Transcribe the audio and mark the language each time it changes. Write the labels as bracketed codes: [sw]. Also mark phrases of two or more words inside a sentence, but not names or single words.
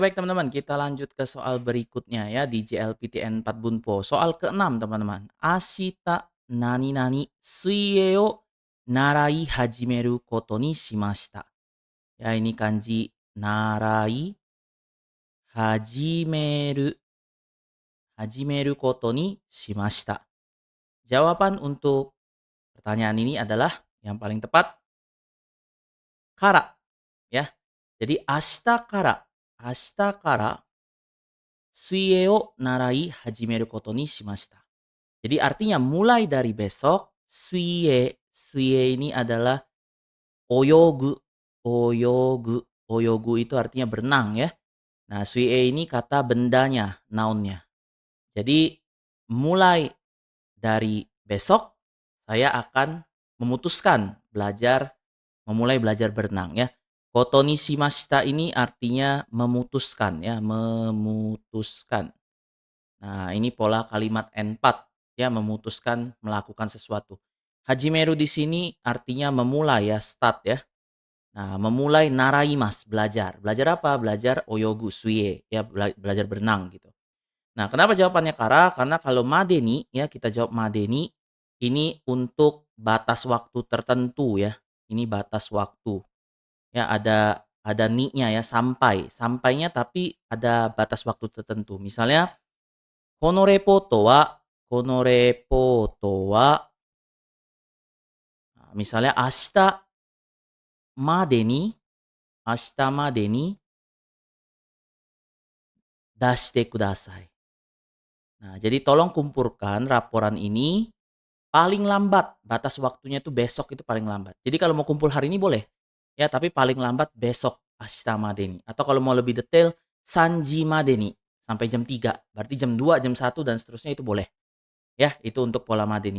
[id] Baik teman-teman, kita lanjut ke soal berikutnya ya di JLPTN 4 Bunpo. Soal ke-6 teman-teman. [ja] 明日何何水泳を習い始めることにしました. Ya ini kanji 習い始める始めることにしました. [id] Jawaban untuk pertanyaan ini adalah yang paling tepat kara ya. [ja] Jadi 明日から水泳を習い始めることにしました. [id] Jadi artinya mulai dari besok, suie ini adalah [ja] 泳ぐ、泳ぐ、泳ぐ [id] itu artinya berenang ya. Nah, suie ini kata bendanya, noun-nya. Jadi mulai dari besok saya akan memutuskan memulai belajar berenang ya. [ja] ことにしました [id] ini artinya memutuskan ya, memutuskan. Nah, ini pola kalimat N4 ya, memutuskan melakukan sesuatu. Hajimeru di sini artinya memulai ya, start ya. Nah, memulai naraimas, belajar. Belajar apa? Belajar oyogu, suie ya, belajar berenang gitu. Nah, kenapa jawabannya kara? Karena kalau madeni ya, kita jawab madeni ini untuk batas waktu tertentu ya. Ini batas waktu. Ya, ada ni-nya ya, sampai. Sampainya tapi ada batas waktu tertentu. [ja] Misalnya このレポートは、misalnya明日までに出してください. [id] Nah, jadi tolong kumpulkan laporan ini paling lambat, batas waktunya itu besok itu paling lambat. Jadi kalau mau kumpul hari ini boleh, ya tapi paling lambat besok, [ja] 明日までに. [id] Atau kalau mau lebih detail, [ja] 三時までに, [id] sampai jam 3. Berarti jam 2, jam 1 dan seterusnya itu boleh. Ya, itu untuk pola madeni.